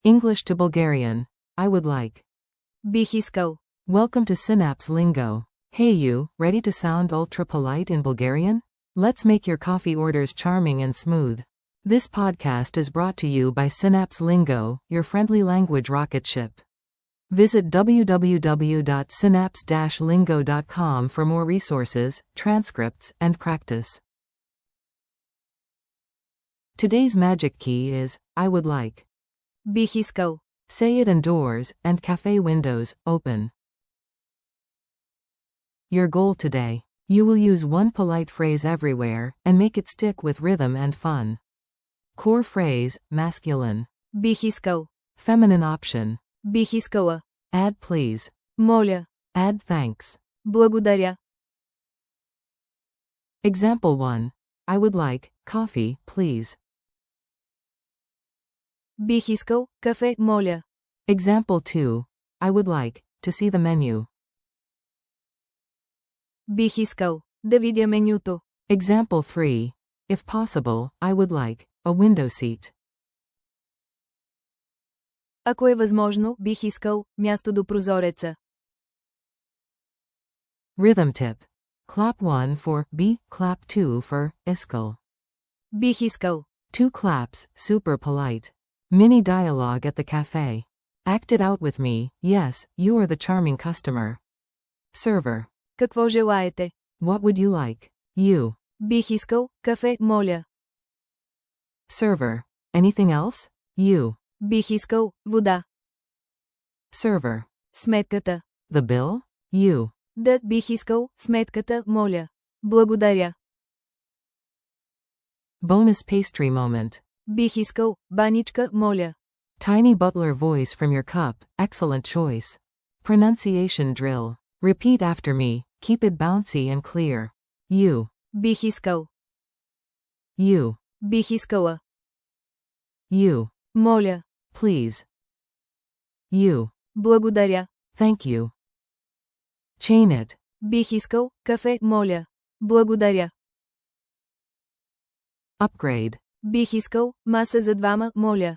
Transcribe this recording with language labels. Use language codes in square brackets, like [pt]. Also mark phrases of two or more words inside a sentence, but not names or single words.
[en] English to Bulgarian. I would like. [bg] Бих искал. [en] Welcome to Synapse Lingo. Hey you, ready to sound ultra polite in Bulgarian? Let's make your coffee orders charming and smooth. This podcast is brought to you by Synapse Lingo, your friendly language rocket ship. Visit www.synapse-lingo.com for more resources, transcripts, and practice. Today's magic key is, I would like. [bg] Бих искал. [en] Say it indoors, and cafe windows, open. Your goal today. You will use one polite phrase everywhere, and make it stick with rhythm and fun. Core phrase, masculine. [bg] Бих искал. [en] Feminine option. [bg] Бих искала. [en] Add please. [bg] Моля. [en] Add thanks. [bg] Благодаря. [en] Example 1. I would like coffee, please. [bg] Бих искал кафе, моля. [en] Example 2. I would like to see the menu. [bg] Бих искал да видя менюто. [en] Example 3. If possible, I would like a window seat. [bg] Ако е възможно, бих искал място до прозореца. [en] Rhythm tip. Clap 1 for B, clap 2 for iskal. [bg] Бих искал. [en] 2 claps, super polite. Mini dialogue at the cafe. Act it out with me, yes, you are the charming customer. Server. [bg] Какво желаете? [en] What would you like? You. [bg] Бих искал кафе, моля. [en] Server. Anything else? You. [bg] Бих искал вода. [en] Server. [bg] Сметката. [en] The bill? You. [bg] Да, бих искал сметката, моля. Благодаря. [en] Bonus pastry moment. [bg] Бих искал баничка, моля. [en] Tiny butler voice from your cup, excellent choice. Pronunciation drill. Repeat after me, keep it bouncy and clear. You. [bg] Бих искал. [en] You. [bg] Бих искала. [en] You. [bg] Моля. [en] Please. You. [bg] Благодаря. [en] Thank you. Chain it. [bg] Бих искал кафе, моля. Благодаря. [en] Upgrade. [bg] Бих искал маса за двама, моля.